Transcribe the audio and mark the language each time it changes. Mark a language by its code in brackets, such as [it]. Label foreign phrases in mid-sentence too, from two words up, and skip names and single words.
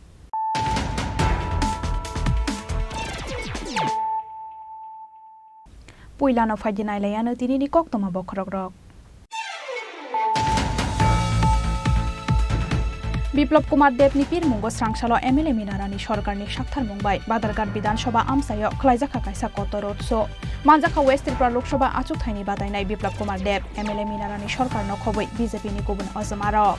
[trp] पुइलानो फाइदिनायलायानो तिनिनि कक्तमा बखरक বিপ্লব কুমার দেবনি পিরমুঙ্গ স্রাংসালো এমএলএ মিনারানি সরকারনি সাক্ষার মুম্বাই বাদারঘাট বিধানসভা আমসায় খলাইজাখা কাইসা কত রোডশো মানজাখা ওয়েস্ট ত্রিপুরা লোকসভা আচুকথাইনি বাদায়নাই বিপ্লব কুমার দেব এমএলএ মিনারানি সরকার নখবই বিজেপিনি গুবুন অজমার